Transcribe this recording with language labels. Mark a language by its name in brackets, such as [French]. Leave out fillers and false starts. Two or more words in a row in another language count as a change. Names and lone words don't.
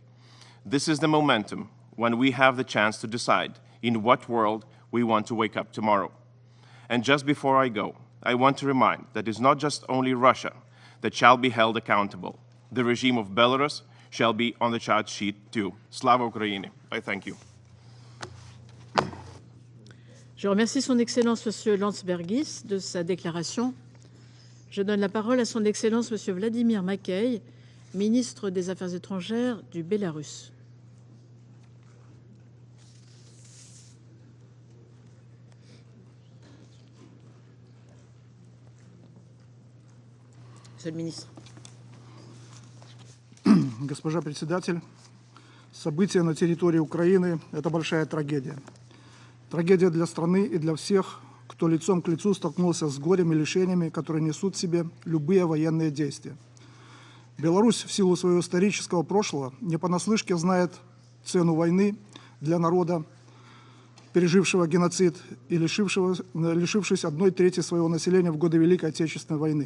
[English] This is the momentum when we have the chance to decide in what world we want to wake up tomorrow. And just before I go, I want to remind that it's not just only Russia that shall be held accountable. The regime of Belarus shall be on the charge sheet too. [Ukrainian] Слава Україні. [English] I thank you. [French] Je remercie son Excellence Monsieur Landsbergis de sa déclaration. Je donne la parole à son Excellence Monsieur Vladimir Makey, ministre des Affaires étrangères du Bélarus. Monsieur le ministre. [Russian] Госпожа председатель, события на территории Украины – это большая трагедия. Трагедия для страны и для всех, кто лицом к лицу столкнулся с горем и лишениями, которые несут в себе любые военные действия. Беларусь в силу своего исторического прошлого не понаслышке знает цену войны для народа, пережившего геноцид и лишившись 1/3 своего населения в годы Великой Отечественной войны.